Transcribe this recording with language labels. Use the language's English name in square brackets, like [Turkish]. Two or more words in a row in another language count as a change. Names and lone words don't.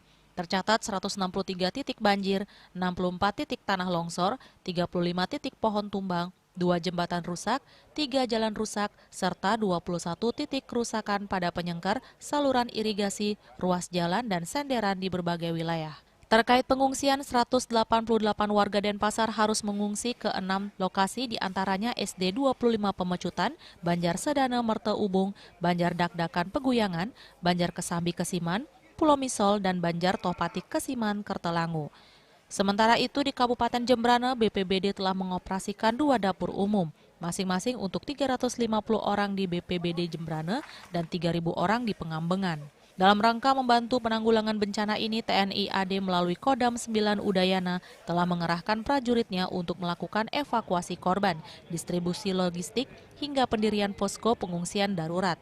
[Indonesian] Tercatat 163 titik banjir, 64 titik tanah longsor, 35 titik pohon tumbang, 2 jembatan rusak, 3 jalan rusak, serta 21 titik kerusakan pada penyengkar, saluran irigasi, ruas jalan, dan senderan di berbagai wilayah. Terkait pengungsian, 188 warga Denpasar harus mengungsi ke 6 lokasi, diantaranya SD 25 Pemecutan, Banjar Sedana Merte Ubung, Banjar Dakdakan Peguyangan, Banjar Kesambi Kesiman, Pulau Misol, dan Banjar Topatik Kesiman Kertelangu. Sementara itu di Kabupaten Jembrana, BPBD telah mengoperasikan 2 dapur umum, masing-masing untuk 350 orang di BPBD Jembrana dan 3.000 orang di Pengambengan. Dalam rangka membantu penanggulangan bencana ini, TNI AD melalui Kodam 9 Udayana telah mengerahkan prajuritnya untuk melakukan evakuasi korban, distribusi logistik, hingga pendirian posko pengungsian darurat.